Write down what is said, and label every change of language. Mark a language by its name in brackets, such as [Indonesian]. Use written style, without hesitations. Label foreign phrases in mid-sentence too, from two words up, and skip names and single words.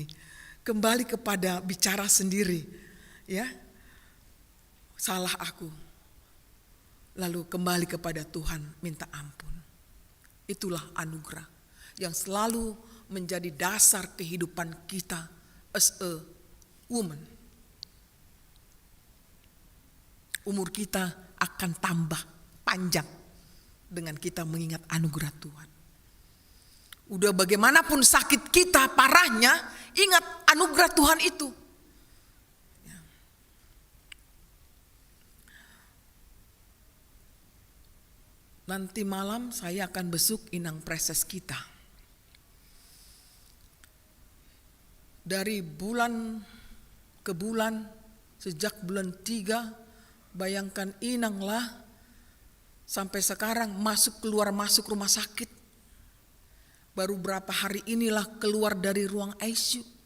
[Indonesian] Kembali kepada bicara sendiri, ya. Salah aku. Lalu kembali kepada Tuhan, minta ampun. Itulah anugerah yang selalu menjadi dasar kehidupan kita [English] as a woman. [Indonesian] Umur kita akan tambah panjang dengan kita mengingat anugerah Tuhan. Udah bagaimanapun sakit kita parahnya, ingat anugerah Tuhan itu. Nanti malam saya akan besuk inang preses kita. Dari bulan ke bulan, sejak bulan 3, bayangkan inanglah sampai sekarang masuk rumah sakit. Baru berapa hari inilah keluar dari ruang ICU.